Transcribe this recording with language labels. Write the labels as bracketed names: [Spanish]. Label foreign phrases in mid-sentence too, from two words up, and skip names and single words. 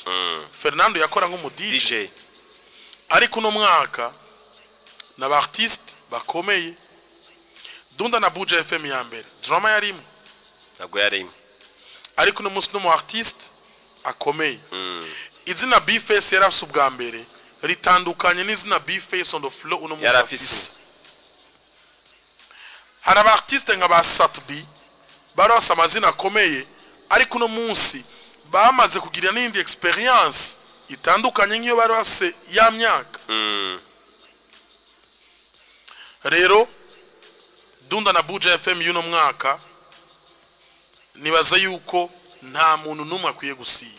[Rundi] Fernando yakora nk'umu DJ. Ariko no mwaka n'aba artiste bakomeye. Dunda na Buja FM ya mbere drama yarimo. Ntabwo yarimo. Ariko no munsi no mu artiste akomeye. Izina B-Face yarafise ubwa mbere ritandukanye n'izina B-Face [English] on the floor [Rundi] uno munsi afise. Hari aba artiste nka ba Satbi barose amazina akomeye, ariko no munsi bamaze kugira n'indi experience itandukanye nk'iyo barose ya myaka. Rero Dunda na Buja FM yuno mwaka nibaza yuko nta muntu numwe akwiye gusiba.